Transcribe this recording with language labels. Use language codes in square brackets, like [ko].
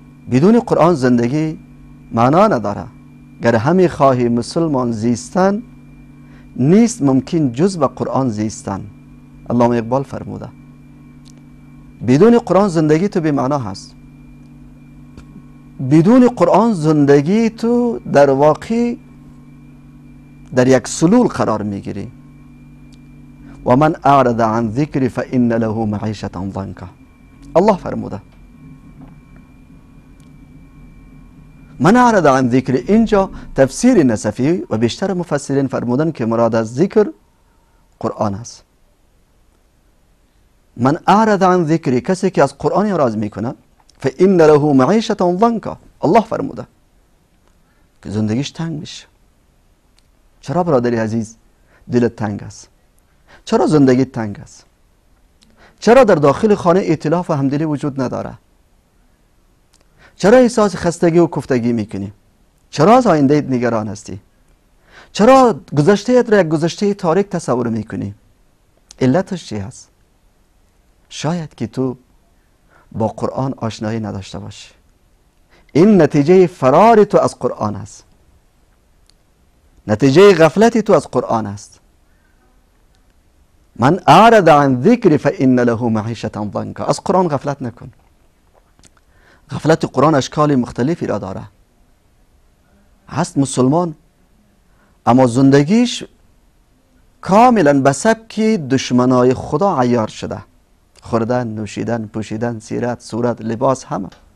[fa] بدون قرآن زندگی معنا نداره. گر همی خواهی مسلمان زیستن نیست ممکن جز به قرآن زیستن. علامه اقبال فرموده بدون قرآن زندگی تو بی معنا هست. بدون قرآن زندگی تو در واقع در یک سلول قرار میگیری. [ar] و من اعرض عن ذکری فان له معیشة ضنکا. [fa] الله فرموده [ar] من اعرض عن ذکر. [fa] اینجا تفسیر نصفی و بیشتر مفسرین فرمودن که مراد از ذکر قرآن است. [ar] من اعرض عن ذکری، [fa] کسی که از قرآن اعراض میکنه، [ar] فان له معیشة ضنکا. [fa] الله فرموده که زندگیش تنگ میشه. چرا برادری عزیز دلت تنگ است؟ چرا زندگی تنگ است؟ چرا در داخل خانه ائتلاف و همدلی وجود نداره؟ چرا احساس خستگی و کوفتگی میکنی؟ چرا از آینده نگران هستی؟ چرا گذشته را یک گذشته تاریک تصور میکنی؟ علتش چی هست؟ شاید که تو با قرآن آشنایی نداشته باشی. این نتیجه فرار تو از قرآن است، نتیجه غفلت تو از قرآن است. [ar] من اعرض عن ذکر فإن له معیشة ضنکا. [fa] از قرآن غفلت نکن. غفلت قرآن اشکال مختلفی را داره. هست مسلمان اما زندگیش کاملا به سبک دشمنای خدا عیار شده، خوردن، نوشیدن، پوشیدن، سیرت، صورت، لباس، همه.